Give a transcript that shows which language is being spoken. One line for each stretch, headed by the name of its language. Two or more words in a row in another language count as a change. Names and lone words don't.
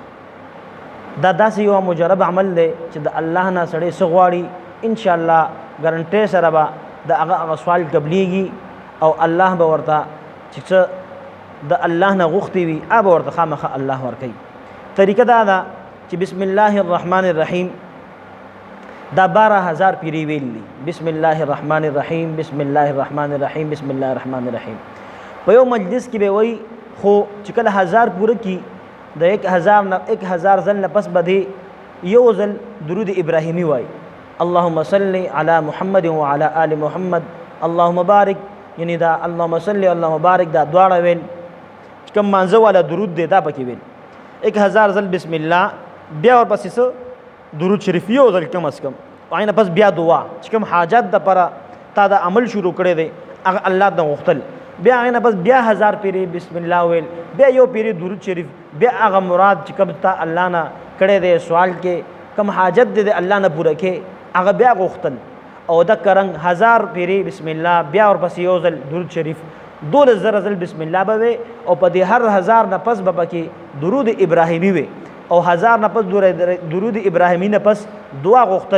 Pashto: دا داسې یو مجرب عمل دی چې د الله نه سړی څه غواړي ان شاء الله ګارنټۍ سره به د هغه سوال قبلیږي او الله به ورته چې څه د الله نه غوښتي وي هغه ورته خامخا الله ورکوي. طریقه دا ده چې
Arabic: بسم الله الرحمن الرحیم
Pashto: دا 12000 پیری ویلی.
Arabic: بسم الله الرحمن الرحیم، بسم الله الرحمن الرحیم، بسم الله الرحمن الرحیم.
Pashto: په یو مجلس کې به وای خو چې کله 1000 پوره کی د 1000 ځل نه پس به یو ځل درود ابراهیمی وای.
Arabic: اللهم صل علی محمد وعلى آل محمد اللهم بارک،
Pashto: یعنی دا
Arabic: اللهم صل اللهم بارک
Pashto: دا دواړه ویل کوم مانځه والا درود دی دا پکې ویل 1000 ځل بسم الله، بیا ورپسې درود شریف یو ځل
Urdu: کم از کم،
Pashto: عین پس بیا دعا چې کوم حاجت د پره تا دا عمل شروع کړی دی هغه الله د غوښتل، بیا عین پس بیا 1000 پیری بسم الله ویل، بیا یو پیری درود شریف، بیا هغه مراد چې کوم تا الله نه کړی دی سوال کې کوم حاجت دی الله نه پوره کې هغه بیا غوښتل او د کرنګ 1000 پیری بسم الله، بیا ورپسې یو ځل درود شریف 12000 ځل بسم الله به او په دې هر 1000 نه پس به کې درود ابراهیمی وي او 1000 نه پس درود ابراهیمی نه پس دعا غوښتل.